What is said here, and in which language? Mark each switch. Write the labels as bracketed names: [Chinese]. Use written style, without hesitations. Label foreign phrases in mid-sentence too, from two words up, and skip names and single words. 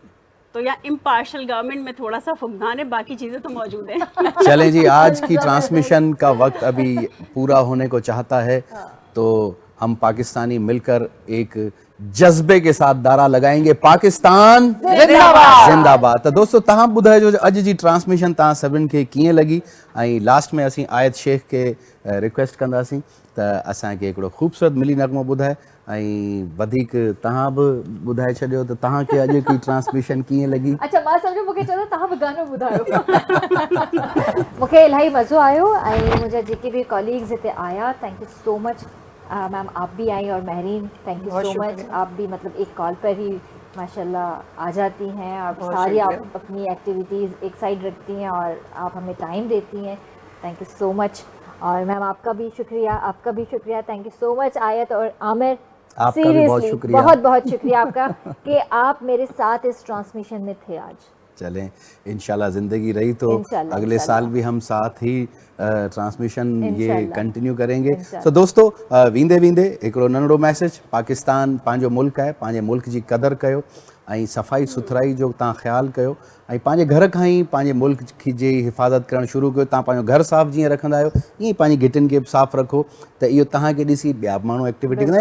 [Urdu] تو یہاں امپارشل گورنمنٹ میں تھوڑا سا فقدان ہے، باقی چیزیں تو موجود ہیں. چلیں جی، آج کی ٹرانسمیشن کا وقت ابھی پورا ہونے کو چاہتا ہے، تو ہم پاکستانی مل کر ایک جذبے کے ساتھ نعرہ لگائیں گے، پاکستان زندہ باد زندہ باد. تو دوستوں, [Sindhi] तव्हां ॿुधाइजो अॼु जी ट्रांसमिशन तव्हां सभिनि खे कीअं लॻी, ऐं लास्ट में असीं आयत शेख के रिक्वेस्ट कंदासीं त असांखे हिकिड़ो ख़ूबसूरत मिली नगमो ॿुधाए, ऐं वधीक तव्हां बि ॿुधाए छॾियो त तव्हांखे अॼु की ट्रांसमिशन कीअं लॻी। अच्छा, मां सम्झो मूंखे चयो तव्हां बि गानो ॿुधायो। मूंखे इलाही मज़ो आयो, ऐं मुंहिंजा जेके बि कॉलीग्स हिते आया, [English] Thank you so much. [Urdu] میم آپ بھی آئی، اور مہرین [English] thank you so much. [Urdu] آپ بھی مطلب ایک کال پر ہی ماشاءاللہ آ جاتی ہیں، اور ساری آپ اپنی ایکٹیویٹیز ایک سائیڈ رکھتی ہیں اور آپ ہمیں ٹائم دیتی ہیں. [English] Thank you so much. [Urdu] اور میم آپ کا بھی شکریہ, [English] thank you so much. [Urdu] آیت اور عامر, آپ کا بھی بہت شکریہ, بہت بہت شکریہ آپ کا کہ آپ میرے ساتھ اس ٹرانسمیشن میں تھے آج. چلیں، ان شاءاللہ زندگی رہی تو اگلے سال بھی ہم ساتھ ہی ٹرانسمیشن یہ کنٹینیو کریں گے. سو دوستوں, [Sindhi] वींदे वींदे हिकिड़ो नंढड़ो मैसेज, पाकिस्तान पंहिंजो मुल्क आहे, पंहिंजे मुल्क जी क़दर कयो, ऐं सफ़ाई सुथराई जो तव्हां ख़्यालु कयो, ऐं पंहिंजे घर खां ई पंहिंजे मुल्क जी हिफ़ाज़त करणु शुरू कयो। तव्हां पंहिंजो घर साफ़ु जीअं रखंदा आहियो, ईअं पंहिंजी गिटियुनि खे बि साफ़ु रखो, त इहो तव्हांखे ॾिसी ॿिया माण्हू एक्टिविटी कंदा।